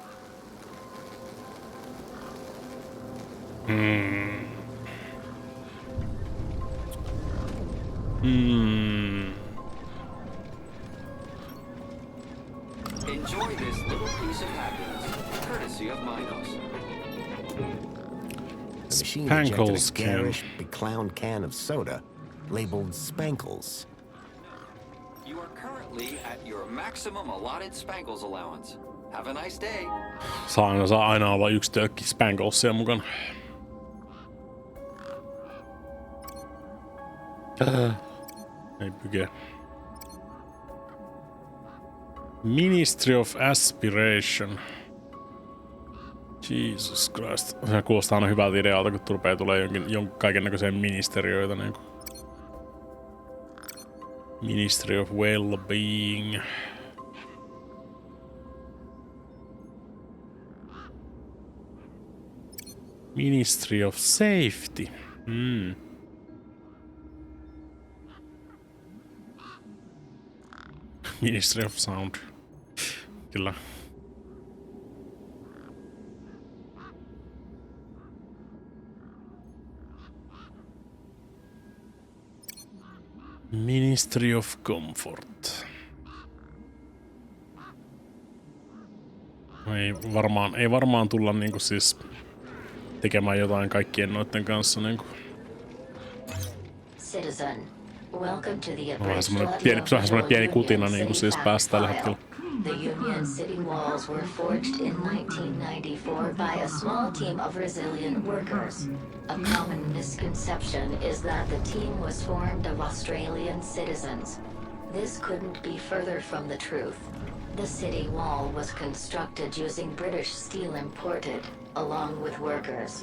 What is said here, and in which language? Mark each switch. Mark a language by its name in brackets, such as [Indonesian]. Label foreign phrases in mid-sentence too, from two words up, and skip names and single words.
[English] Enjoy this little piece of happiness, courtesy of Minos. The machine ejected a garish, beclowned can of soda labeled Spankles. You are currently at your maximum allotted Spankles allowance. Have a nice day. [Finnish] Saa aina olla yksi tölkki Spanklesia mukana. Ei pyke. [English] Ministry of Aspiration. Jesus Christ. [Finnish] Se kuulostaa aina hyvältä idealta, kun rupeaa tulee kaiken näköiseen ministeriöitä. Niin kuin. [English] Ministry of Well-being. Ministry of Safety. Ministry of Sound. Kyllä. Ministry of Comfort. [Finnish] Ei varmaan tulla niinku siis tekemään jotain kaikkien noitten kanssa niinku. [English] Citizen, welcome to the [Finnish] vähän semmoinen pieni kutina niinku siis päästä tällä hetkellä. [English] The Union City walls were forged in 1994 by a small team of resilient workers. A common misconception is that the team was formed of Australian citizens. This couldn't be further from the truth. The city wall was constructed using British steel imported, along with workers.